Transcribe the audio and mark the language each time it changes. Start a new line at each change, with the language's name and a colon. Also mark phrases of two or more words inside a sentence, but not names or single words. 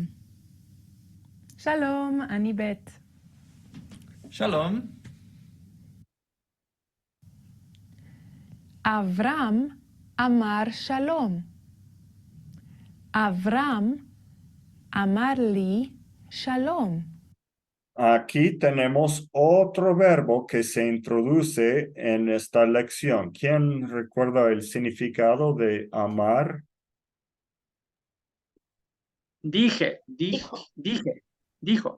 Hebrew: שלום, אני בית. שלום. אברהם אמר שלום. אברהם אמר לי שלום.
Spanish: Aquí tenemos otro verbo que se introduce en esta lección. ¿Quién recuerda el significado de amar? Dijo. Dijo,